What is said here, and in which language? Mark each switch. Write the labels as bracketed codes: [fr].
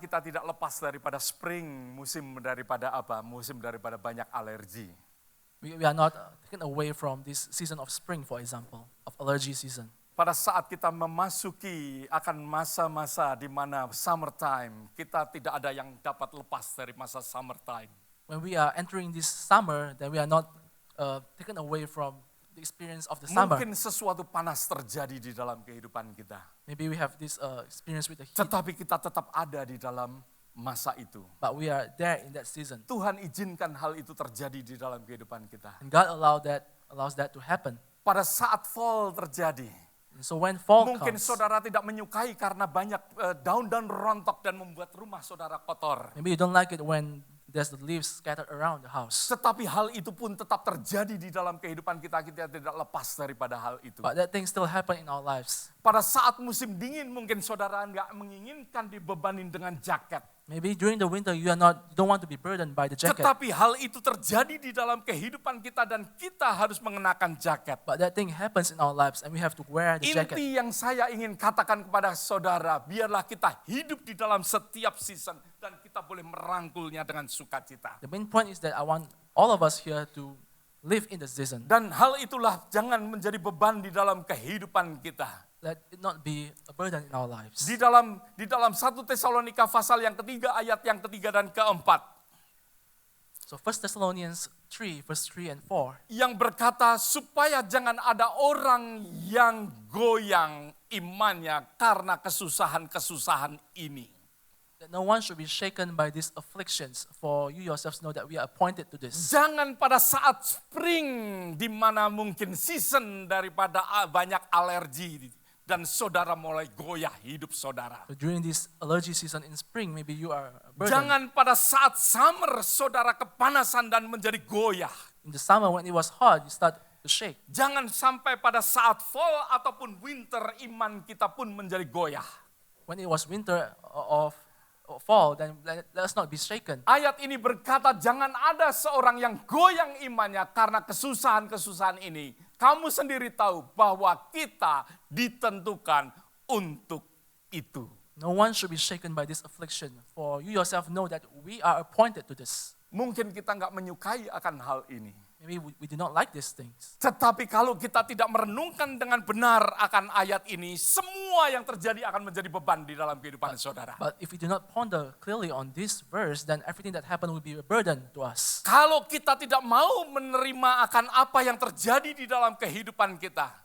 [id] kita tidak lepas daripada spring, musim daripada apa? Musim daripada banyak alergi. [en] We are not taken away from this season of spring, for example, of allergy season. [id] Pada saat kita memasuki akan masa-masa di mana summertime, kita tidak ada yang dapat lepas dari masa summertime. [en] When we are entering this summer, then we are not taken away from the experience of the summer. [id] Mungkin sesuatu panas terjadi di dalam kehidupan kita. [en] Maybe we have this experience with the heat, [id] Tetapi kita tetap ada di dalam masa itu. [en] but we are there in that season. [id] Tuhan izinkan hal itu terjadi di dalam kehidupan kita. [en] And God allows that to happen. [id] Pada saat fall terjadi, [en] And so when fall [id] mungkin [en] comes, [id] saudara tidak menyukai karena banyak daun-daun rontok dan membuat rumah saudara kotor. [en] maybe you don't like it when there's the leaves scattered around the house. [id] Tetapi hal itu pun tetap terjadi di dalam kehidupan kita. Kita tidak lepas daripada hal itu. [en] But that thing still happen in our lives. [id] Pada saat musim dingin mungkin saudara nggak menginginkan dibebanin dengan jaket. [en] Maybe during the winter you don't want to be burdened by the jacket. [id] Tetapi hal itu terjadi di dalam kehidupan kita dan kita harus mengenakan jaket. [en] But that thing happens in our lives and we have to wear the jacket. [id] Inti yang saya ingin katakan kepada saudara, biarlah kita hidup di dalam setiap season dan kita boleh merangkulnya dengan sukacita. [en] The main point is that I want all of us here to live in the season. [id] Dan hal itulah jangan menjadi beban di dalam kehidupan kita. [en] Let it not be a burden in our lives. [id] Di dalam 1 Tesalonika pasal yang ketiga, ayat yang ketiga dan keempat. [en] So 1 Thessalonians 3, verse 3 and 4. [id] Yang berkata supaya jangan ada orang yang goyang imannya karena kesusahan-kesusahan ini. [en] That no one should be shaken by these afflictions, for you yourselves know that we are appointed to this. [id] Jangan pada saat spring di mana mungkin season daripada banyak alergi dan saudara mulai goyah hidup saudara. [en] So during this allergy season in spring, maybe you are burdened. [id] Jangan pada saat summer saudara kepanasan dan menjadi goyah. [en] In the summer when it was hot, you start to shake. [id] Jangan sampai pada saat fall ataupun winter iman kita pun menjadi goyah. [en] When it was winter or fall, then let us not be shaken. [id] Ayat ini berkata jangan ada seorang yang goyang imannya karena kesusahan-kesusahan ini. Kamu sendiri tahu bahwa kita ditentukan untuk itu. [en] No one should be shaken by this affliction, for you yourself know that we are appointed to this. [id] Mungkin kita nggak menyukai akan hal ini. [en] Maybe we do not like these things. [id] Tetapi kalau kita tidak merenungkan dengan benar akan ayat ini, semua yang terjadi akan menjadi beban di dalam kehidupan saudara. [en] But if we do not ponder clearly on this verse, then everything that happened will be a burden to us. [id] Kalau kita tidak mau menerima akan apa yang terjadi di dalam kehidupan kita,